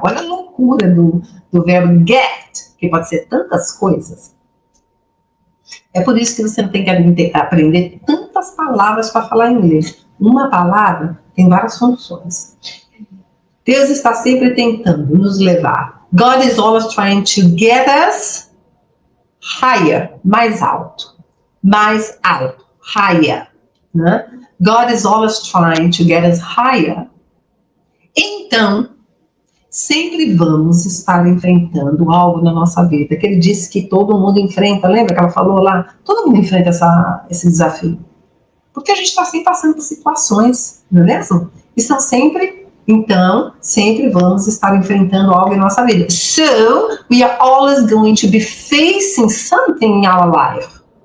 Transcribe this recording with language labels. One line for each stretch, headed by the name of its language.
Portuguese: Olha a loucura do verbo get, que pode ser tantas coisas. É por isso que você não tem que aprender tantas palavras para falar inglês. Uma palavra tem várias funções. Deus está sempre tentando nos levar.
English: God is always trying to get us higher,
Portuguese: mais alto,
English: higher, né? God is always trying to get us higher.
Portuguese: Então, sempre vamos estar enfrentando algo na nossa vida, que ele disse que todo mundo enfrenta, lembra que ela falou lá? Todo mundo enfrenta esse desafio. Porque a gente está sempre passando por situações, não é mesmo? E são sempre, então, sempre vamos estar enfrentando algo em nossa vida.
English: So, we are always going to be facing something in our life.